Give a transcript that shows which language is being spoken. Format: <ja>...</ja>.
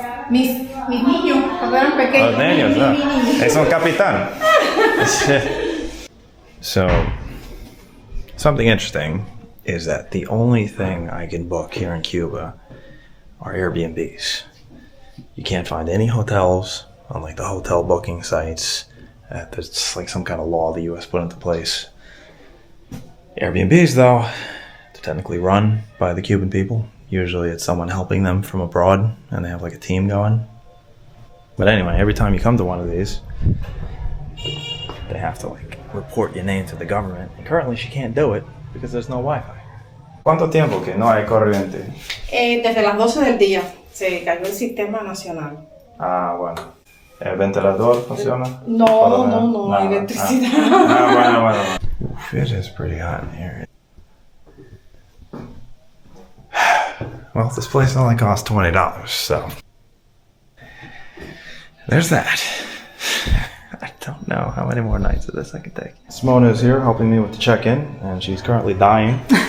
<es>Mis niños, cuando eran pequeños. Los niños, no. Es un capitán.</es> <en>So, something interesting is that the only thing I can book here in Cuba are Airbnbs. You can't find any hotels on like the hotel booking sites. That's like some kind of law the US put into place. Airbnbs, though, they're technically run by the Cuban people. Usually it's someone helping them from abroad and they have like a team going. But anyway, every time you come to one of these, they have to like report your name to the government. And currently she can't do it because there's no Wi-Fi.</en> <es>¿Cuánto tiempo que no hay corriente? Desde las 12 del día se cayó el sistema nacional. Ah, bueno. ¿El ventilador funciona? No hay electricidad. Bueno.</es> <en>Oof, it is pretty hot in here. Well, this place only costs $20, so there's that. I don't know how many more nights of this I can take. Simona is here helping me with the check-in, and she's currently dying.</en>